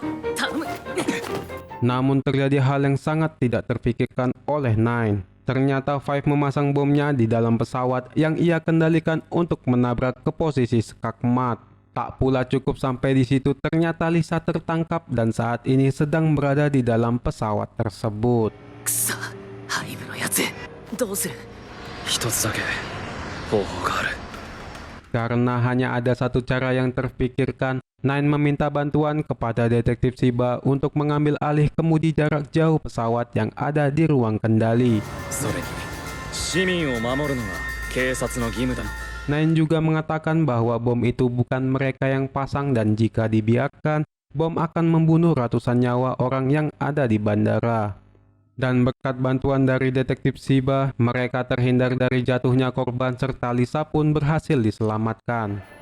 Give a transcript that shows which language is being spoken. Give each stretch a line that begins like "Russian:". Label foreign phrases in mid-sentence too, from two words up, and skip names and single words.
Indonesian: Namun terjadi hal yang sangat tidak terpikirkan oleh Nine. Ternyata Five memasang bomnya di dalam pesawat yang ia kendalikan untuk menabrak ke posisi skakmat. Tak pula cukup sampai di situ, ternyata Lisa tertangkap dan saat ini sedang berada di dalam pesawat tersebut.
Japanese: くそ、ハイブのやつ、どうする？一つだけ方法がある。
Indonesian: Karena hanya ada satu cara yang terpikirkan, Nine meminta bantuan kepada detektif Shiba untuk mengambil alih kemudi jarak jauh pesawat yang ada di ruang kendali.
Japanese: それに、市民を守るのが警察の義務だ。
Indonesian: Nine juga mengatakan bahwa bom itu bukan mereka yang pasang dan jika dibiarkan, bom akan membunuh ratusan nyawa orang yang ada di bandara. Dan berkat bantuan dari detektif Shiba, mereka terhindar dari jatuhnya korban serta Lisa pun berhasil diselamatkan.